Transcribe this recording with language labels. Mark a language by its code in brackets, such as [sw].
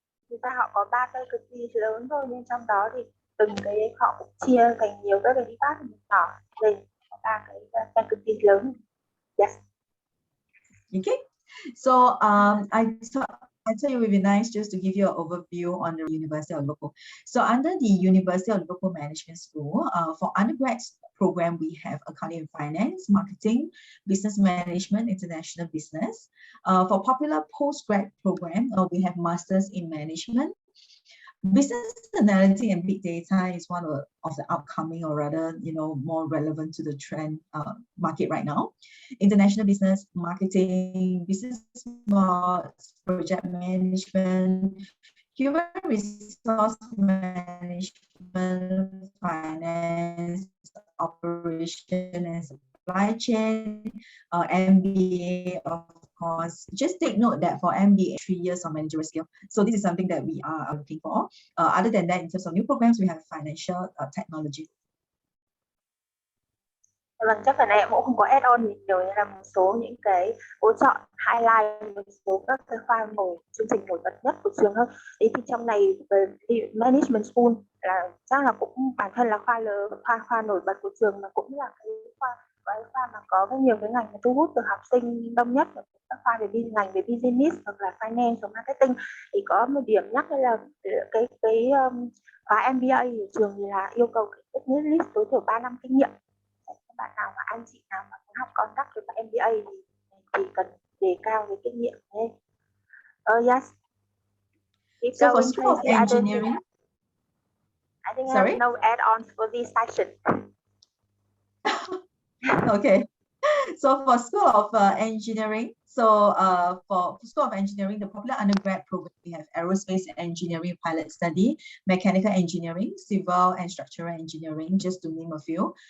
[vi] Thực ra họ có 3 faculty lớn thôi, nhưng trong đó thì từng cái họ cũng chia thành nhiều các cái department nhỏ về 3 cái faculty lớn. [en] Yes. Okay. So I thought it would be nice just to give you an overview on the University of Liverpool. So under the University of Liverpool Management School, for undergrad program, we have accounting and finance, marketing, business management, international business. For popular postgrad program, we have masters in management. Business analytics and big data is one of the upcoming, or rather, more relevant to the trend market right now. International business, marketing, business project management, human resource management, finance, operation and supply chain, MBA, of course. Just take note that for MBA, 3 years of managerial skill. So this is something that we are looking for. Other than that, in terms of new programs, we have financial technology. [vi] Vâng, chắc phần này em cũng không có add-on gì nhiều, như là một số những cái hỗ trợ highlight một số các cái khoa chương trình nổi bật nhất của trường hơn. Thế thì trong này về management school là chắc là cũng bản thân là khoa nổi bật của trường, mà cũng là cái khoa mà có nhiều cái ngành thu hút được học sinh đông nhất, các khoa về ngành về business hoặc là finance hoặc marketing. Thì có một điểm nhắc là cái khóa MBA của trường thì là yêu cầu business list tối thiểu 3 năm kinh nghiệm. Bạn nào mà anh chị nào mà muốn học conduct với MBA thì cần đề cao cái kinh nghiệm lên. [en] Yes. So for School of Engineering, I think I have no add-ons for this session. Okay. So for School of Engineering, for School of Engineering, the popular undergrad program, we have aerospace engineering, pilot study, mechanical engineering, civil and structural engineering, just to name a few.